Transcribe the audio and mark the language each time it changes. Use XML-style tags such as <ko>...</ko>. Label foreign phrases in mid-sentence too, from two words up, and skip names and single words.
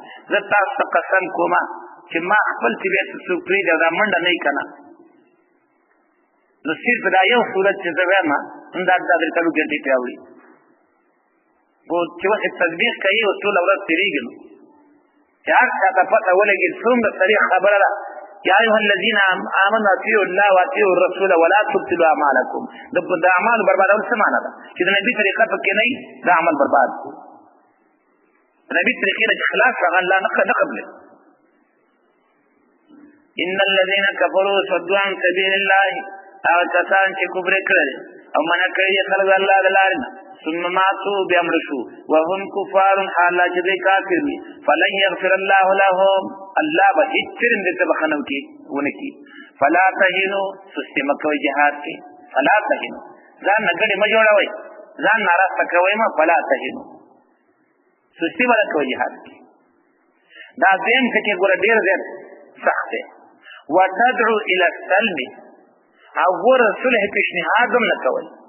<ps>زه تاسو ته قسم کومه چې ما خپل طبیعت څوک پرېږدي او دا منډه نه وي که نه، نو صرف دا یو صورت چې زه وایم دا درې څلور ګنټې پرې اوړي، خو چې وخت تطبیق کوي او ټوله ورځ تېرېږي، نو چې هر چا ته پته ولګي څومره صریح خبره ده.</ps> <ar>یا ایها الذین آمنوا اطیعوا الله واطیعوا الرسول ولا تبطلوا اعمالکم،</ar> <ps>د اعمالو بربادول څه معنی ده؟ چې د نبي طریقه پکې نه وي، دا عمل برباد کړو. د نبي طریقې نه چې خلاف هغه الله نه قبلوي.</ps> <ar>ان الذین کفروا صدوا عن سبیل الله،</ar> <ps>هغه کسان چې کفر یې کړی او منع کړي یې خلک د الله د لارې نه،</ps> <ar>ثم ماتوا</ar> <ps>بیا مړه شو،</ps> <ar>وهم کفار،</ar> <ps>حال لا چې دوی کافر وي،</ps> <ar>فلن یغفر الله لهم،</ar> <ps>الله به هېڅ چېرې دې ته بخښنه ونه کړي.</ps> <ar>فلا تهینوا،</ar> <ps>سستي مه کوئ جهاد کې،</ps> <ar>فلا تهینوا،</ar> <ps>ځان نه ګډې مه جوړوئ، ځان ناراسته کوئ مه</ps> <ar>فلا تهنو</ar> <ps>سستي به نه کوئ جهاد کې دا دویم ټکی ګوره ډېر زیات سخت دی</ps> <ar>وتدعو الى السلم</ar> <ps>او ګوره صلح پیشنهاد هم نه کوئ</ps>